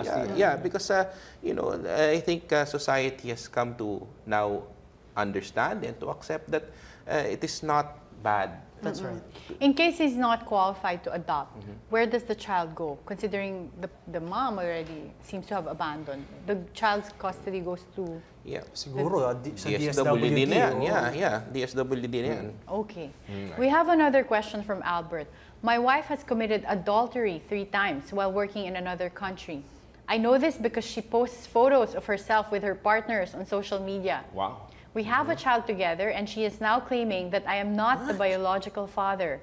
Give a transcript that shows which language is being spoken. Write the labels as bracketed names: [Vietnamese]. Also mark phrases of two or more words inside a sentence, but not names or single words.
[English] Yeah, because I think society has come to now understand and to accept that it is not bad. That's right. In case he's not qualified to adopt, where does the child go? Considering the mom already seems to have abandoned, the child's custody goes to. Yeah. [Filipino] Siguro, sa DSWD DSWD. na yan. oo. [English] Yeah, DSWD [Filipino] na yan. [English] Okay. We have another question from Albert. My wife has committed adultery 3 times while working in another country. I know this because she posts photos of herself with her partners on social media. Wow. We have a child together and she is now claiming that I am not the biological father.